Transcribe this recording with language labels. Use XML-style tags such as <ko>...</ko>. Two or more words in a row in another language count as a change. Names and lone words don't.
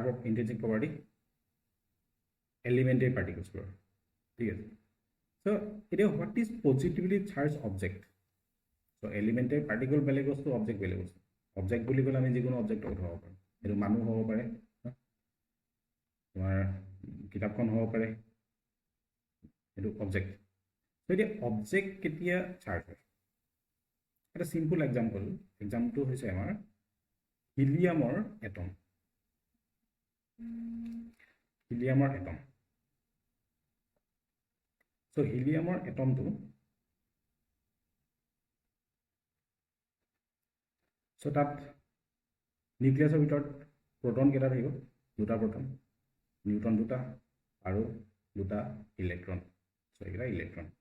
<en>intrinsic property elementary particles for</en> <as>ঠিক আছে সো এটা</as> <en>what is positively charge object</en> <as>সো</as> <en>elementary particle</en> <as>বেলেগ বস্তু অবজেক্ট বেলেগ বস্তু অবজেক্ট বুলি ক'লে আমি যিকোনো অবজেক্টৰ কথা হ'ব পাৰে এটো মানুহ হ'ব পাৰে তোমাৰ কিতাপখন হ'ব পাৰে এটো অবজেক্ট</as> <en>so the object</en> <as>ketia charge এটা</as> <en>simple example</en> <as>হৈছে আমাৰ</as> <en>heliumৰ atom</en> <as>so</as> <en>heliumৰ atom</en> <as>টো so তাত নিউক্লিয়াছৰ ভিতৰত proton কেটা থাকিব দুটা proton নিউট্ৰন দুটা আৰু দুটা ইলেক্ট্ৰন so এটা ইলেক্ট্ৰন</as>